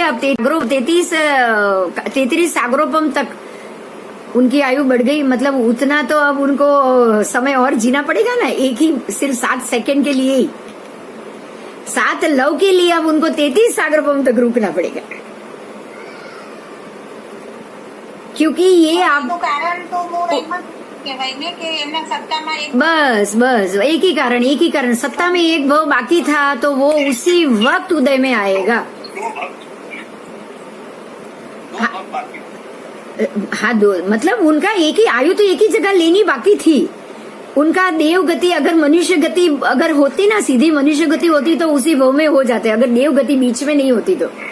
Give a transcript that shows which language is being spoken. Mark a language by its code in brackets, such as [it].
[hi] अब 33 सागरोपम तक उनकी आयु बढ़ गई, मतलब उतना तो अब उनको समय और जीना पड़ेगा ना, एक ही सिर्फ 7 सेकंड के लिए ही, 7 लव के लिए अब उनको 33 सागरोपम तक रुकना पड़ेगा, क्योंकि ये आप [gu] કારણ તો મૂળ એમ જ કહેવાય ને કે એમના સત્તામાં એક [hi] बस एक ही कारण, सत्ता में एक भव बाकी था, तो वो उसी वक्त उदय में आएगा। हाँ मतलब उनका एक ही आयु तो एक ही जगह लेनी बाकी थी। उनका देव गति अगर मनुष्य गति अगर होती ना, सीधी मनुष्य गति होती तो उसी भव में हो जाते, अगर देव गति बीच में नहीं होती तो।